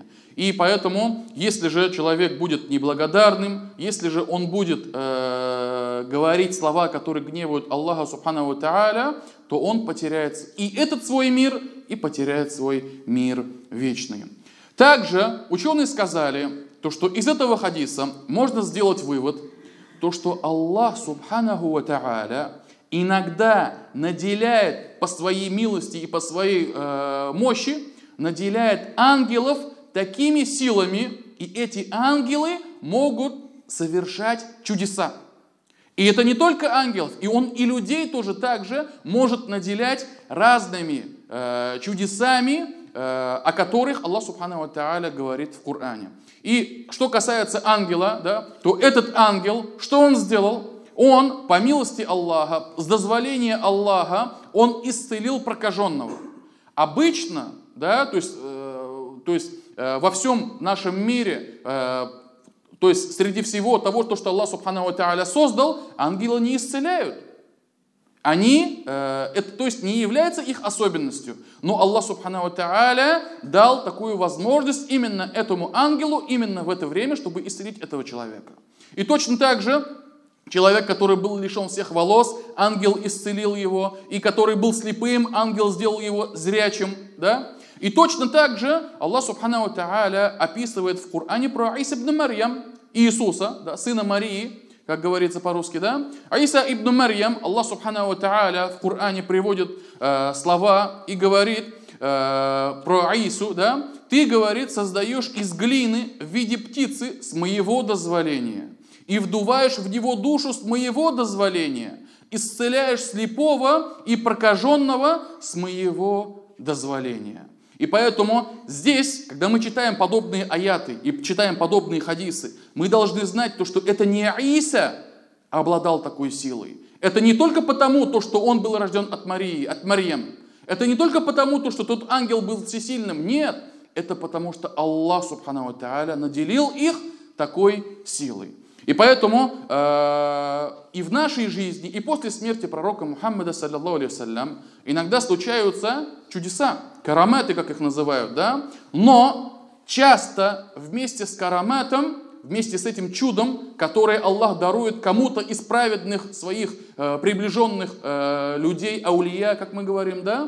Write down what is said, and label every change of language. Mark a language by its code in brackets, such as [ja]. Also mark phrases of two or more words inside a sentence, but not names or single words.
[ru] И поэтому, если же человек будет неблагодарным, если же он будет говорить слова, которые гневают Аллаха [ar] سبحانه وتعالى, [ru] то он потеряет и этот свой мир, и потеряет свой мир вечный. Также ученые сказали, то что из этого хадиса можно сделать вывод, то что Аллах [ar] سبحانه وتعالى [ru] иногда наделяет по своей милости и по своей мощи, наделяет ангелов такими силами, и эти ангелы могут совершать чудеса. И это не только ангелов, и он и людей тоже также может наделять разными чудесами, о которых Аллах [ar] سبحانه وتعالى [ru] говорит в Коране. И что касается ангела, да, то этот ангел, что он сделал? Он, по милости Аллаха, с дозволения Аллаха, он исцелил прокаженного. Обычно, да, то есть во всем нашем мире, то есть среди всего того, что Аллах [ar] سبحانه وتعالى [ru] создал, ангелы не исцеляют. Они, это, то есть, не является их особенностью. Но Аллах [ar] سبحانه وتعالى [ru] дал такую возможность именно этому ангелу, именно в это время, чтобы исцелить этого человека. И точно так же человек, который был лишен всех волос, ангел исцелил его. И который был слепым, ангел сделал его зрячим. Да? И точно так же Аллах [ar] سبحانه وتعالى [ru] описывает в Коране про Иса ибн Марьям, Иисуса, да, сына Марии, как говорится по-русски, да? Иса ибн Марьям, Аллах [ar] سبحانه وتعالى [ru] в Коране приводит слова и говорит про Ису, да? Ты, говорит, создаешь из глины в виде птицы с моего дозволения и вдуваешь в него душу с моего дозволения, исцеляешь слепого и прокаженного с моего дозволения. И поэтому здесь, когда мы читаем подобные аяты и читаем подобные хадисы, мы должны знать, что это не Иса обладал такой силой. Это не только потому, что он был рожден от Марии, от Марьям. Это не только потому, что тот ангел был всесильным. Нет, это потому, что Аллах [ar] سبحانه وتعالى [ru] наделил их такой силой. И поэтому и в нашей жизни, и после смерти пророка Мухаммада, [ar] صلى الله عليه وسلم, [ru] иногда случаются чудеса, караматы, как их называют, да? Но часто вместе с караматом, вместе с этим чудом, которое Аллах дарует кому-то из праведных своих приближенных людей, аулия, как мы говорим, да?